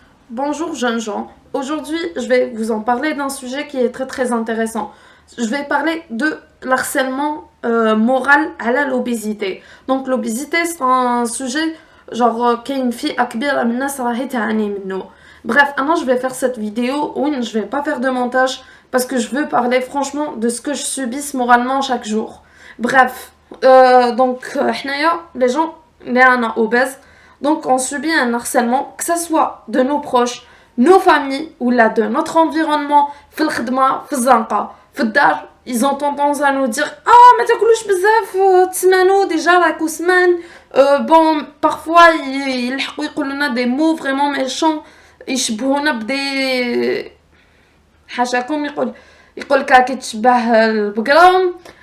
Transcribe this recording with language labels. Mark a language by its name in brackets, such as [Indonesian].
[French] Bonjour jeunes gens, aujourd'hui je vais vous en parler d'un sujet qui est très intéressant. Je vais parler de l'harcèlement moral à l'obésité. Donc l'obésité c'est un sujet genre [Arabic] كاين فيه كبيرة من الناس راهي تعاني منه. [French] Bref, alors je vais faire cette vidéo, oui je vais pas faire de montage parce que je veux parler franchement de ce que je subisse moralement chaque jour. Bref, les gens les obèses. Donc, on subit un harcèlement, que ce soit de nos proches, nos familles, ou là de notre environnement, [Arabic] في الخدمة, في الزنقة, في الدار, [French] ils ont tendance à nous dire ah, [Arabic] ما تاكلوش بزاف, تسمانو [French] déjà [Arabic] راكو سمان. [French] Bon, parfois, ils [Arabic] يقولوا لنا [French] des mots vraiment méchants, [Arabic] يشبهونا بدي حاشاكم يقول كاكي تشبه البقرة.